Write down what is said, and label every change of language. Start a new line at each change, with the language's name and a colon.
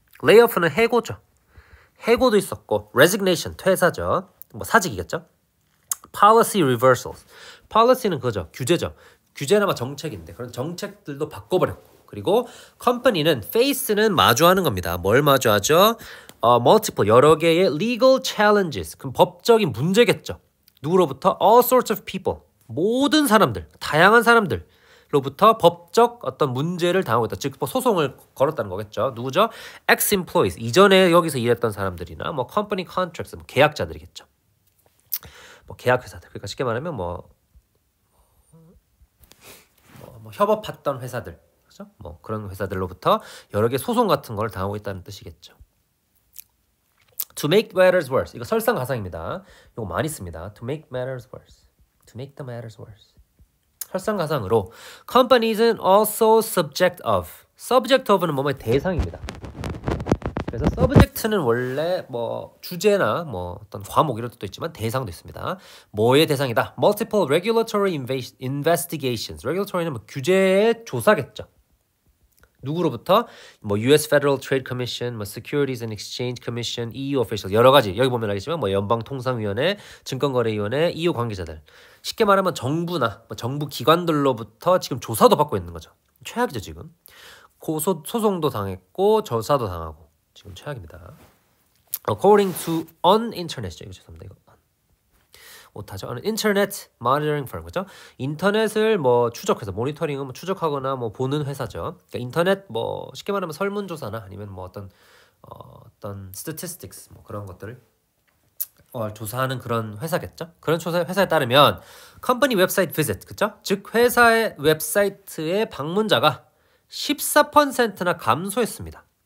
Korean: layoff는 해고죠. 해고도 있었고 resignation, 퇴사죠. 뭐 사직이겠죠.
English: policy reversals.
Korean: policy는 그거죠. 규제죠. 규제나 뭐 정책인데 그런 정책들도 바꿔버렸고 그리고 company는 face는 마주하는 겁니다. 뭘 마주하죠?
English: multiple,
Korean: 여러 개의
English: legal challenges.
Korean: 그럼 법적인 문제겠죠. 누구로부터?
English: all sorts of people.
Korean: 모든 사람들, 다양한 사람들로부터 법적 어떤 문제를 당하고 있다. 즉 소송을 걸었다는 거겠죠. 누구죠? ex-employees. 이전에 여기서 일했던 사람들이나 뭐
English: company contracts,
Korean: 뭐 계약자들이겠죠. 뭐 계약회사들. 그러니까 쉽게 말하면 뭐 협업했던 회사들, 그죠? 뭐 그런 회사들로부터 여러 개 소송 같은 걸 당하고 있다는 뜻이겠죠.
English: To make matters worse.
Korean: 이거 설상가상입니다. 이거 많이 씁니다.
English: To make matters worse. To make the matters worse.
Korean: 설상가상으로
English: companies also subject of. subject of
Korean: 는 뭐뭐 대상입니다. 그래서 subject는 원래 뭐 주제나 뭐 어떤 과목 이런 뜻도 있지만 대상도 있습니다. 뭐의 대상이다?
English: Multiple regulatory investigations.
Korean: regulatory는 뭐 규제의 조사겠죠. 누구로부터? 뭐
English: US Federal Trade Commission, 뭐 Securities and Exchange Commission, EU officials
Korean: 여러 가지 여기 보면 알겠지만 뭐 연방통상위원회, 증권거래위원회, EU 관계자들. 쉽게 말하면 정부나 뭐 정부 기관들로부터 지금 조사도 받고 있는 거죠. 최악이죠 지금. 소송도 당했고 조사도 당하고. 지금 최악입니다.
English: According to an internet
Korean: 죠. 이거 죄송합니다. 이거 오타죠.
English: an internet monitoring firm,
Korean: 그죠? 인터넷을 뭐 추적해서 모니터링은 뭐 추적하거나 뭐 보는 회사죠. 그러니까 인터넷 뭐 쉽게 말하면 설문조사나 아니면 뭐 어떤 statistics 뭐 그런 것들을 조사하는 그런 회사겠죠. 그런 회사에 따르면
English: company website visit,
Korean: 그죠? 즉 회사의 웹사이트의 방문자가 14%나 감소했습니다.